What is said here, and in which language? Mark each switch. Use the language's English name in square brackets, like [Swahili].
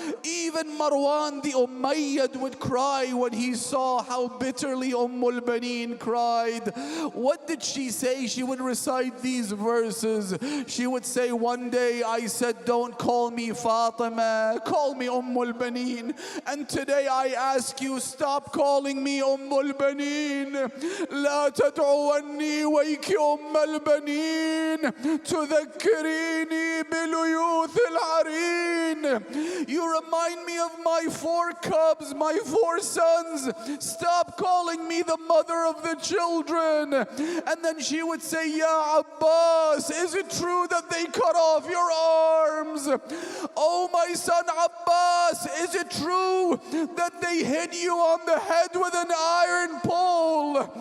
[English] Even Marwan the Ummayad would cry when he saw how bitterly Baneen cried. What did she say? She would recite these verses. She would say, one day I said, don't call me Fatima, call me Baneen. And today I ask you, stop calling me Baneen. [Arabic] لا تدعوني ويك البنين تذكريني بليوث العرين. [English] You remind me of my 4 cubs, my 4 sons. Stop calling me the mother of the children. And then she would say, Ya Abbas, is it true that they cut off your arms? Oh my son Abbas, is it true that they hit you on the head with an iron pole?